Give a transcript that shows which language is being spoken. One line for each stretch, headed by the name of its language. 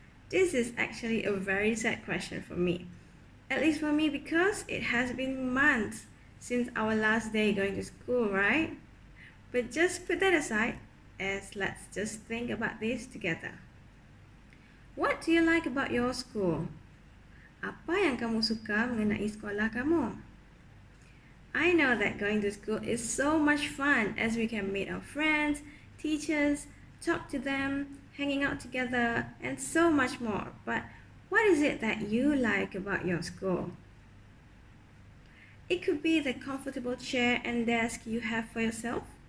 English: This is actually a very sad question for me. At least for me, because it has been months since our last day going to school, right? But just put that aside, as let's just think about this together. What do you like about your school?
Malay: Apa yang kamu suka mengenai sekolah kamu?
English: I know that going to school is so much fun as we can meet our friends, teachers, talk to them, hanging out together, and so much more. But what is it that you like about your school? It could be the comfortable chair and desk you have for yourself.